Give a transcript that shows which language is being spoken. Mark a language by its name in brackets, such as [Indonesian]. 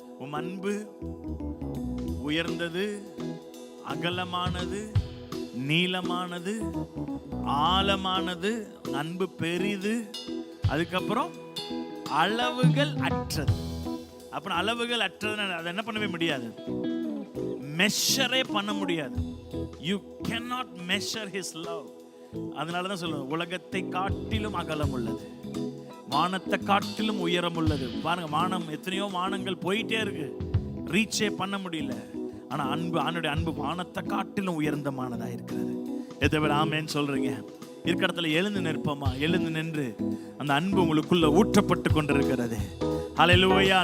[Tamil] உம் அன்பு உயர்ந்தது, அகலமானது, நீளமானது, ஆழமானது, அன்பு பெரிது, அதுக்கப்புறம் அளவுகள் அற்றது. அப்புறம் அளவுகள் அற்றது, அதை என்ன பண்ணவே முடியாது, மெஷரே பண்ண முடியாது. [English] You cannot measure his love. [Tamil] அதனாலதான் சொல்லுவேன், உலகத்தை காட்டிலும் அகலம் உள்ளது, வானத்தை காட்டிலும் உயரம் உள்ளது. பாருங்க, வானம் எத்தனையோ வானங்கள் போயிட்டே இருக்கு, ரீச்சே பண்ண முடியல. ஆனா அன்பு, ஆண்டுடைய அன்பு வானத்தை காட்டிலும் உயர்ந்தமானதா இருக்கிறது. எத்தனை பேர் ஆமென் சொல்றீங்க? இருக்கிற இடத்துல எழுந்து நிற்போமா? எழுந்து நின்று அந்த அன்பு உங்களுக்குள்ள ஊற்றப்பட்டு கொண்டிருக்கிறது. ஹல்லேலூயா.